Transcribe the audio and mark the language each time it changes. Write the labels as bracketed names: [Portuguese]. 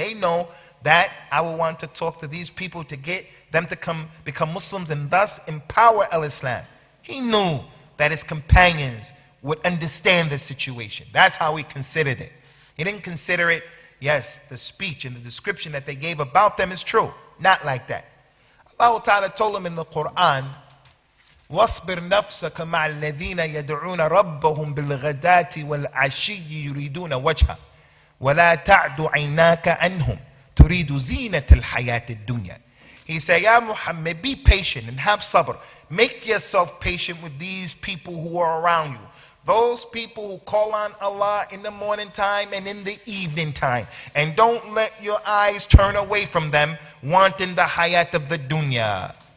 [English] They know that I would want to talk to these people to get them to become Muslims and thus empower al-Islam. He knew that his companions would understand the situation. That's how he considered it. He didn't consider it, yes, the speech and the description that they gave about them is true. Not like that. Allah Ta'ala told him in the Quran, [Arabic] وَاصْبِرْ نَفْسَكَ مَعَ الَّذِينَ يَدْعُونَ رَبَّهُمْ بِالْغَدَاةِ وَالْعَشِيِّ يُرِيدُونَ وَجْهَهُ وَلَا تَعْدُ عَيْنَاكَ عَنْهُمْ تُرِيدُ زِينَةَ الْحَيَاةِ الدُّنْيَا. [English] He said, Ya Muhammad, be patient and have sabr. Make yourself patient with these people who are around you. Those people who call on Allah in the morning time and in the evening time. And don't let your eyes turn away from them, wanting the hayat of the dunya.